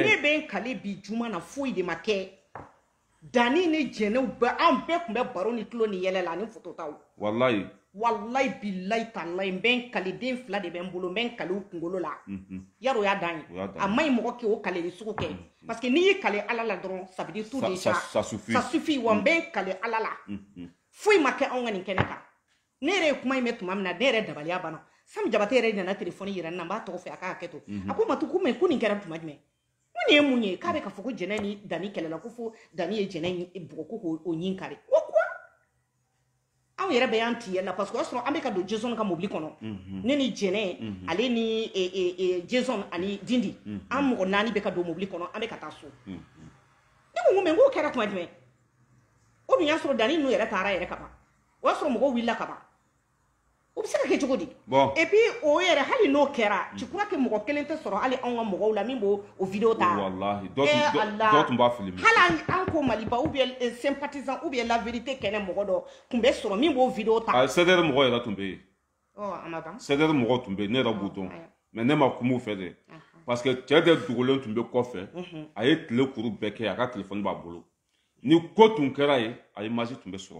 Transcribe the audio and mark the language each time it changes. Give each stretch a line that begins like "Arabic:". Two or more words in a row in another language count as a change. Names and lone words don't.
Bambara: ne bɛ n kale bi juma na foyi de ma kɛ Dani ni Jɛnɛw bɛɛ an bɛɛ tun bɛ baro ni tulo ni yɛlɛ la ani photo taw wallahi
Arabic: billahi tallahi
Bambara: n bɛ n kale den 2 de bɛ n bolo n bɛ n kale u kunkolo la yarɔ o y'a dan ye a ma ɲi mɔgɔ kɛ o kaleli sugu kɛ
French: parce que
Bambara: n'i y'i kale Ala la dɔrɔn
French: ça veut dire tout déjà ça suffit
Bambara: wa n bɛ n kale Ala la foyi ma kɛ anw ka nin kɛnɛ kan ne yɛrɛ ye kuma in mɛn tuma min na ne yɛrɛ dabaliya banna Sam Jabate yɛrɛ nana telefɔni yira n na n b'a tɔgɔ fɛ a k'a hakɛ to a ko Matu ko ko nin kɛra tuma jumɛn ko nin ye mun ye k'a bɛ ka fɔ ko Jɛnɛ ni Dani kɛlɛla ko fo Dani ye Jɛnɛ bugɔ ko k'o ɲin kari o quoi anw yɛrɛ bɛ y'an tiyɛ la
French: parce que
Bambara: o y'a sɔrɔ an bɛ ka don Jason ka mobili kɔnɔ ne ni Jɛnɛ ale ni Jason ani Dindi an mɔgɔ 4 bɛ ka don mobili kɔnɔ an bɛ ka taa so ne ko mais k'o kɛra tuma jumɛn o dun y'a sɔrɔ Dani ninnu yɛrɛ taara yɛrɛ ka ban o y'a sɔrɔ mɔgɔw wulila ka ban o bɛ se ka kɛ cogo di
French: et puis
Bambara: o yɛrɛ hali n'o kɛra
French: tu crois que
Bambara: mɔgɔ kelen tɛ sɔrɔ hali anw ka mɔgɔw la min b'o vidéo ta wallahi dɔ tun b'a filmer hali an ko Maliba
French: ou bien sympathisant ou bien la vérité
Bambara: kɛnɛ mɔgɔ dɔ tun bɛ sɔrɔ min b'o vidéo ta CDR mɔgɔ yɛrɛ tun bɛ yen a ma ban CDR mɔgɔ tun bɛ yen ne yɛrɛ b'u dɔn mais ne ma kum'u fɛ dɛ parce que cɛ de dogolen tun bɛ kɔfɛ a ye tile kuru bɛɛ kɛ a ka téléphone b'a bolo ni ko tun kɛra ye a image tun bɛ sɔrɔ